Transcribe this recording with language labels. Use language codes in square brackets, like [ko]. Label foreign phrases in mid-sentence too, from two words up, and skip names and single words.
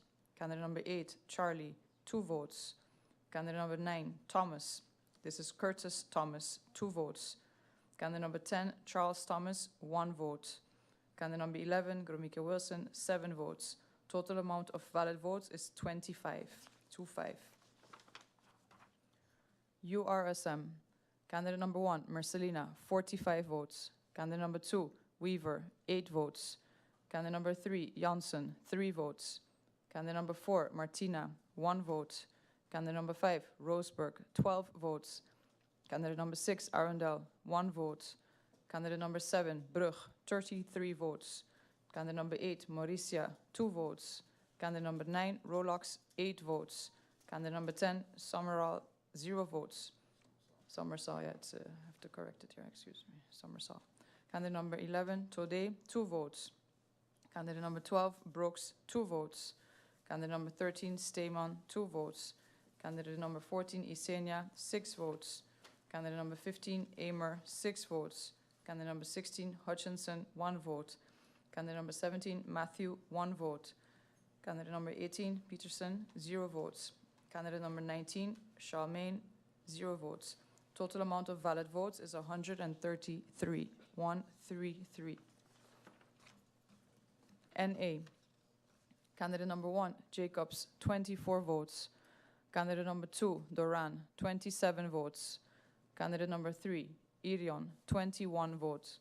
[en] Candidate number 8, Charlie, 2 votes. Candidate number 9, Thomas. This is Curtis Thomas, 2 votes. Candidate number 10, Charles Thomas, 1 vote. Candidate number 11, Gromike Wilson, 7 votes. Total amount of valid votes is 25. 25. URSM. Candidate number 1, Marcelina, 45 votes. Candidate number 2, Weaver, 8 votes. Candidate number 3, Janssen, 3 votes. Candidate number 4, Martina, 1 vote. Candidate number 5, Roseburg, 12 votes. Candidate number 6, Arundel, 1 vote. Candidate number 7, Brug, 33 votes. Candidate number 8, Mauricia, 2 votes. Candidate number 9, Rolox, 8 votes. Candidate number 10, Summerall, 0 votes. Summersall, yeah, I have to correct it here, excuse me, Summersall. Candidate number 11, Tode, 2 votes. Candidate number 12, Brooks, 2 votes. Candidate number 13, Steeman, 2 votes. Candidate number 14, Isenia, 6 votes. Candidate number 15, Amer, 6 votes. Candidate number 16, Hutchinson, 1 vote. Candidate number 17, Matthew, 1 vote. Candidate number 18, Peterson, 0 votes. Candidate number 19, Charmaine, 0 votes. Total amount of valid votes is 133, 133. NA. Candidate number 1, Jacobs, 24 votes. Candidate number 2, Doran, 27 votes. Candidate number 3, Irion, 21 votes.